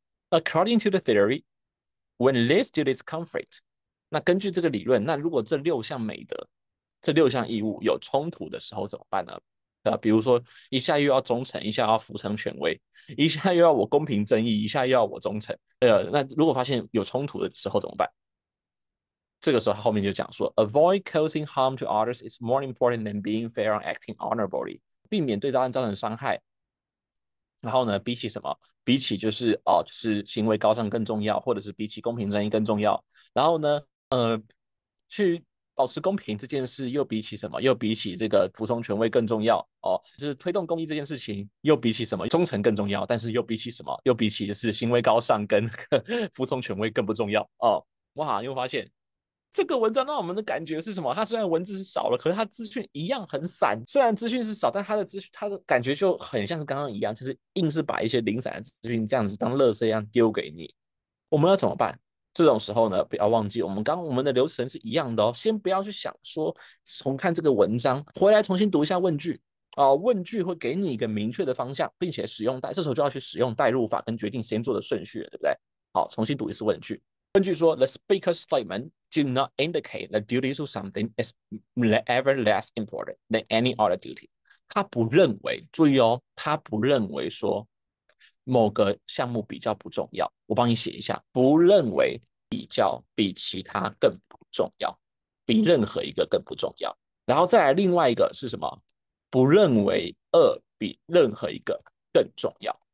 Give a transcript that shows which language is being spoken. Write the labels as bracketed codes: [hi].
[en] According to the theory, when these duties conflict， [zh] 那根据这个理论，那如果这6项美德、这6项义务有冲突的时候怎么办呢？比如说一下又要忠诚，一下要服从权威，一下又要我公平正义，一下又要我忠诚。那如果发现有冲突的时候怎么办？这个时候他后面就讲说 ， [en] avoid causing harm to others is more important than being fair and acting honorably。 [zh] 避免对他人造成伤害。然后呢，比起什么？比起就是行为高尚更重要，或者是比起公平正义更重要。然后呢，去保持公平这件事，又比起什么？又比起这个服从权威更重要哦。就是推动公益这件事情，又比起什么？忠诚更重要，但是又比起什么？又比起就是行为高尚跟服从权威更不重要哦。哇，你会发现这个文章让我们的感觉是什么？它虽然文字是少了，可是它资讯一样很散。虽然资讯是少，但它的资讯，它的感觉就很像是刚刚一样，就是硬是把一些零散的资讯这样子当垃圾一样丢给你。我们要怎么办？这种时候呢，不要忘记我们的流程是一样的哦。先不要去想说重看这个文章，回来重新读一下问句问句会给你一个明确的方向，并且这时候就要去使用代入法跟决定先做的顺序了，对不对？好，重新读一次问句。根据说， [en] the speaker's statement do not indicate the duty to something is ever less important than any other duty。 [zh] 他不认为，注意哦，他不认为说某个项目比较不重要。我帮你写一下，不认为比较比其他更不重要，比任何一个更不重要。然后再来另外一个是什么？不认为二比任何一个更重要。